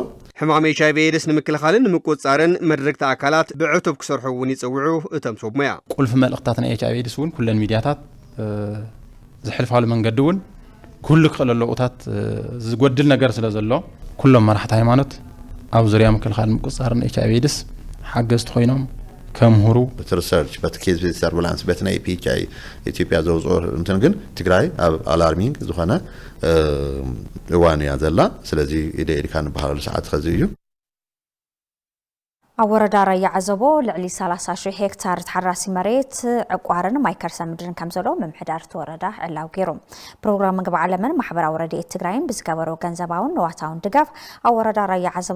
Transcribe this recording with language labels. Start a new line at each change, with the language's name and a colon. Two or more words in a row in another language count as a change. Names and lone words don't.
Tigrinya: ሕማም HIV ኤድስ ንምክልኻልን ንምቁፅጻርን መድረክቲ ኣካላት ብዕቱብ ክሰርሑ እውን ይጽውዑ እቶም ሰብ ሞያ ቁልፊ መልእኽታት ናይ HIV ኤድስ እውን ኩለን ሚድያታት ዝሕልፋሉ መንገዲ እውን ኩሉ ክኽእለሎ እታት ዝጎድል ነገር ስለ ዘሎ ኩሎም መራሕቲ ሃይማኖት ኣብ ዙርያ ምክልኻልን ምቁፅጻርን HIV ኤድስ ሓገዝቲ ኮይኖም ከምሁሩ
English: research but case base surveillance but
Tigrinya: ናይ PHI ኢትዮጵያ ዘውፅኦ እንትን ግን ትግራይ ኣብ አላርሚንግ ዝኾነ እዋን እያ ዘላ ስለዚ ኢዴካ ንባህላሉ ሰዓት ከዚ እዩ ኣብ ወረዳ ራያ ዓዘቦ ልዕሊ 30,000 ሄክታር ተሓራሲ መሬት ዕቋርን ማይ ከርሰ ምድርን ከም ዘሎ ምምሕዳር ወረዳ ዕላው ገይሩ ፕሮግራም ምግቢ ዓለምን ማሕበራዊ ረድኤት ትግራይን ብዝገበሮ ገንዘባውን ንዋታውን ድጋፍ ኣብ ወረዳ ራያ ዓዘቦ